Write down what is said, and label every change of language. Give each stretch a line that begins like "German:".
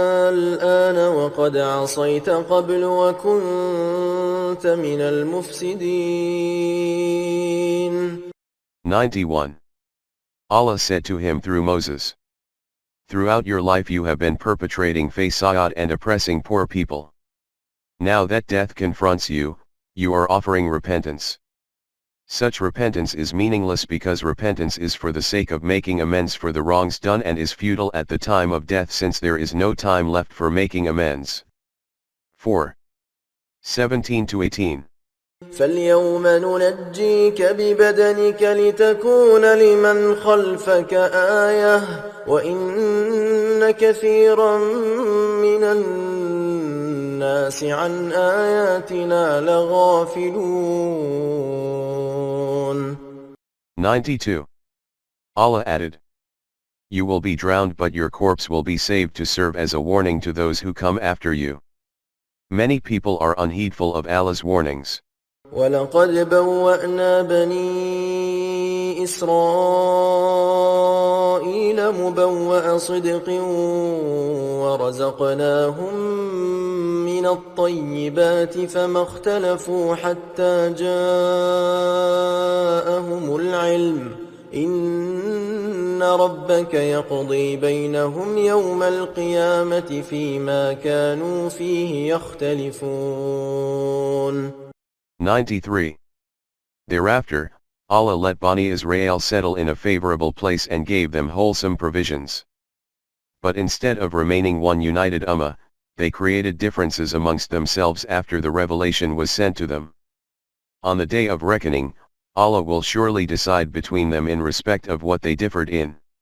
Arabic: الآن وقد عصيت قبل وكنت من المفسدين.
English: 91. Allah said to him through Moses, "Throughout your life you have been perpetrating fasad and oppressing poor people. Now that death confronts you, you are offering repentance. Such repentance is meaningless because repentance is for the sake of making amends for the wrongs done and is futile at the time of death since there is no time left for making amends." 4. 17-18.
Arabic: فاليوم ننجيك ببدنك لتكون لمن خلفك آية وإن كثيرا من الناس عن آياتنا لغافلون.
English: 92. Allah added, "You will be drowned but your corpse will be saved to serve as a warning to those who come after you." Many people are unheedful of Allah's warnings.
Arabic: ولقد بوأنا بني إسرائيل مبوأ صدق ورزقناهم من الطيبات فما اختلفوا حتى جاءهم العلم إن ربك يقضي بينهم يوم القيامة فيما كانوا فيه يختلفون.
English: 93. Thereafter, Allah let Bani Israel settle in a favorable place and gave them wholesome provisions. But instead of remaining one united ummah, they created differences amongst themselves after the revelation was sent to them. On the day of reckoning, Allah will surely decide between them in respect of what they differed in.